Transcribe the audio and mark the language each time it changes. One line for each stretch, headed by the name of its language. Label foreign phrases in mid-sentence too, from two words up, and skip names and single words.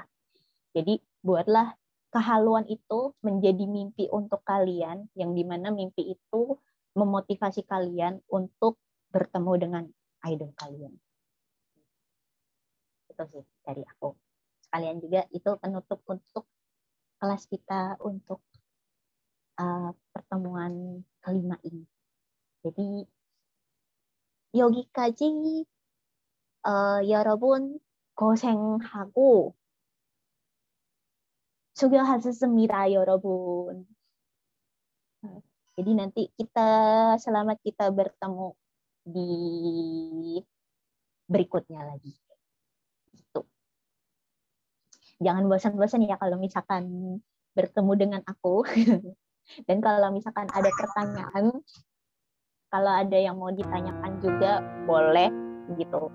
Indonesian: Jadi buatlah kehaluan itu menjadi mimpi untuk kalian, yang dimana mimpi itu memotivasi kalian untuk bertemu dengan idol kalian. Itu sih dari aku. Sekalian juga itu penutup untuk kelas kita untuk pertemuan kelima ini. Jadi
Korean: 여기까지 여러분 고생하고 수고하셨습니다, 여러분.
Indonesian: Jadi nanti selamat kita bertemu di berikutnya lagi. Gitu. Jangan bosan-bosan ya kalau misalkan bertemu dengan aku. Dan kalau misalkan ada pertanyaan, kalau ada yang mau ditanyakan juga boleh gitu.